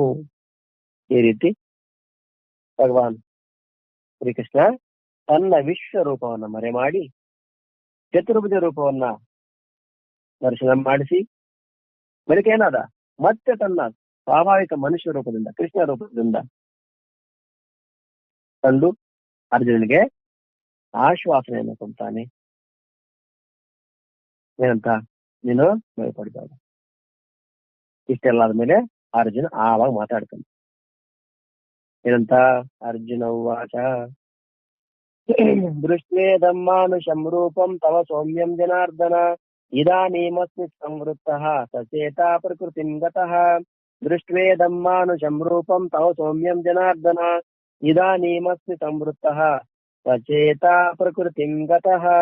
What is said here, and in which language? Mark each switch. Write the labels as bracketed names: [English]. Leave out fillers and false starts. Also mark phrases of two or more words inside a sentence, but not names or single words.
[Kannada] ಈ ರೀತಿ ಭಗವಾನ್ ಶ್ರೀಕೃಷ್ಣ ತನ್ನ ವಿಶ್ವರೂಪವನ್ನು ಮರೆ ಮಾಡಿ ಚತುರ್ಭುಜ ರೂಪವನ್ನ ದರ್ಶನ ಮಾಡಿಸಿ ಬಳಿಕ ಏನಾದ ಮತ್ತೆ ತನ್ನ ಸ್ವಾಭಾವಿಕ ಮನುಷ್ಯ ರೂಪದಿಂದ ಕೃಷ್ಣ ರೂಪದಿಂದ ತಂದು ಅರ್ಜುನನಿಗೆ ಆಶ್ವಾಸನೆಯನ್ನು ಕೊಡ್ತಾನೆ. ಏನಂತ? ನೀನು ಭಯಪಡಬೇಡ. ಇಷ್ಟೆಲ್ಲ ಆದ್ಮೇಲೆ ಅರ್ಜುನ ಆವಾಗ ಮಾತಾಡ್ತಾನೆ. ಏನಂತ? [Sanskrit] ಅರ್ಜುನ ಉವಾಚ ದೃಷ್ಟ್ವೇದಂ ಮಾನುಷಂ ರೂಪಂ ತವ ಸೌಮ್ಯಂ ಜನಾರ್ದನ ಇದಾನೀಮಸ್ಮಿ ಸಂವೃತ್ತಃ ಸಚೇತ ಪ್ರಕೃತಿಂ ಗತಃ ದೃಷ್ಟ್ವೇದಂ ಮಾನುಷಂ ರೂಪಂ ತವ ಸೌಮ್ಯಂ ಜನಾರ್ದನ ಇದಾನೀಮಸ್ಮಿ ಸಂವೃತ್ತಃ ಸಚೇತ ಪ್ರಕೃತಿಂ ಗತಃ.